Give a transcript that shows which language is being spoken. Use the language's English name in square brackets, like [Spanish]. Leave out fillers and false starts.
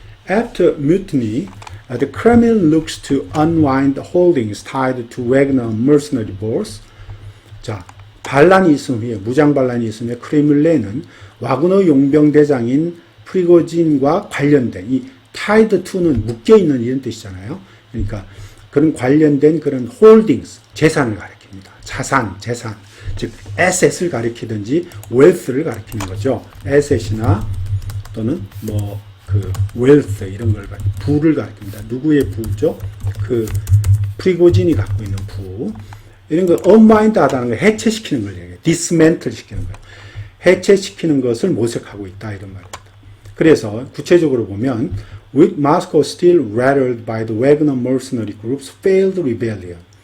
[English] After mutiny, the Kremlin looks to unwind holdings tied to Wagner mercenary boss. [Korean] 자, 반란이 있은 후에, 무장 반란이 있은 후에 크렘린은 와그너 용병 대장인 프리고진과 관련된, 이 [English] tied to [Korean] 는 묶여있는 이런 뜻이잖아요. 그러니까 그런 관련된 그런 holdings, 재산을 가리킵니다. 자산, 재산. 즉, asset을 가리키든지 wealth를 가리키는 거죠. asset이나 또는 wealth 이런 걸 부를 가리킵니다. 누구의 부죠? 그 프리고진이 갖고 있는 부. 이런 걸 unwind 하다는 걸 해체시키는 걸 얘기해요. dismantle 시키는 거예요. 해체시키는 것을 모색하고 있다 이런 말입니다. 그래서 구체적으로 보면 [English] with Moscow still rattled by the Wagner mercenary group's failed rebellion.